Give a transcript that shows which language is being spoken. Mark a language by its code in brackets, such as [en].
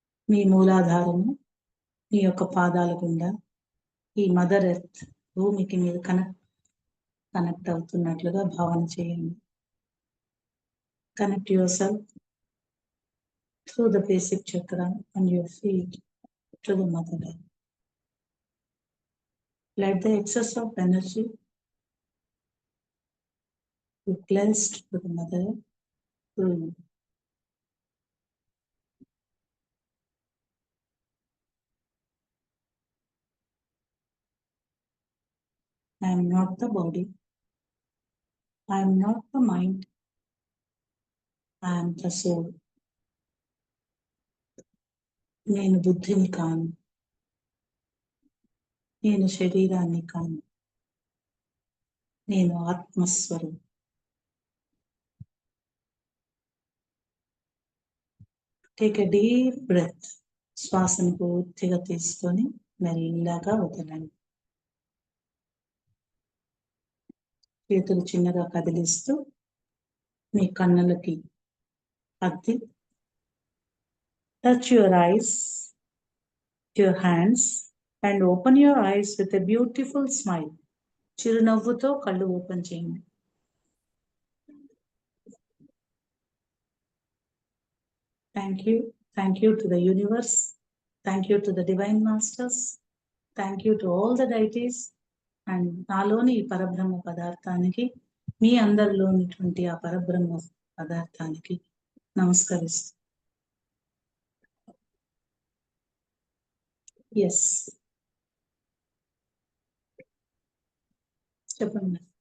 [te] మీ మూలాధారము మీ యొక్క పాదాల గుండా ఈ మదర్ ఎర్త్ భూమికి మీరు కనెక్ట్ అవుతున్నట్లుగా భావన చేయండి. [en] Connect your self through the basic chakra and your feet to the mother earth. Let the excess of energy be blessed to the mother earth through you. I am not the body. I am not the mind. I am the soul. [te] నేను బుద్ధిని కాను, నేను శరీరాన్ని కాను, నేను ఆత్మస్వరూపం. [en] Take a deep breath. [te] శ్వాసను పూర్తిగా తీసుకొని మెల్లగా వదలండి. చేతులు చిన్నగా కదిలిస్తూ మీ కన్నులకి అద్ది [en] touch your eyes, your hands and open your eyes with a beautiful smile. [te] చిరునవ్వుతో కళ్ళు ఓపెన్ చేయండి. [en] Thank you to the universe. Thank you to the divine masters. Thank you to all the deities. [te] And నాలోని ఈ పరబ్రహ్మ పదార్థానికి, మీ అందరిలోనిటువంటి ఆ పరబ్రహ్మ పదార్థానికి నమస్కరిస్తూ. ఎస్, చెప్పండి